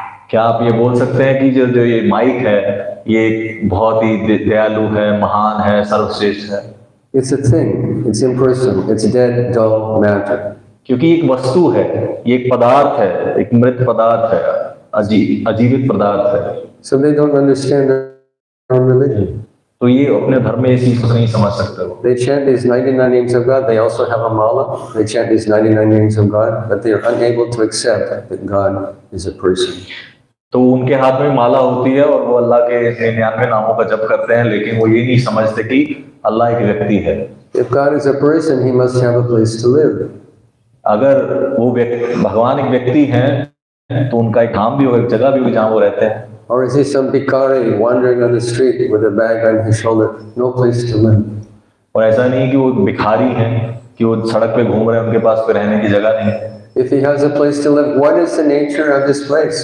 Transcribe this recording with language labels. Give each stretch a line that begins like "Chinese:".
Hindi: क्या आप ये बोल सकते हैं कि जो ये माइक है, ये बहुत ही दयालु है, महान है, सर्वश्रेष्ठ है?
English: It's a thing. It's impersonal. It's dead, dull matter.
Hindi: क्योंकि एक वस्तु है, ये एक पदार्थ है, एक मृत पदार्थ है, अजीवित पदार्थ है।
English: So they don't understand their own religion.
Hindi: तो ये अपने धर्म में इस चीज को नहीं समझ सकते वो।
English: They chant these 99 names of God. They also have a mala. They chant these 99 names of God, but they are unable to accept that God is a person.
Hindi: तो उनके हाथ में माला होती है और वो अल्लाह के 99 नामों का जप करते हैं, लेकिन वो ये नहीं समझते कि अल्लाह एक व्यक्ति है।
English: If God is a person, he must have a place to live.
Hindi: अगर वो भगवान एक व्यक्ति हैं, तो उनका एक धाम भी होगा, एक जगह भी होगी जहाँ वो रहते हैं।
English: Or is he some bhikkhari wandering on the street with a bag on his shoulder? No place to live.
Hindi: और ऐसा नहीं कि वो भिखारी हैं कि वो सड़क पे घूम रहे हैं, उनके पास कोई रहने की जगह नहीं है।
English: If he has a place to live, what is the nature of this place?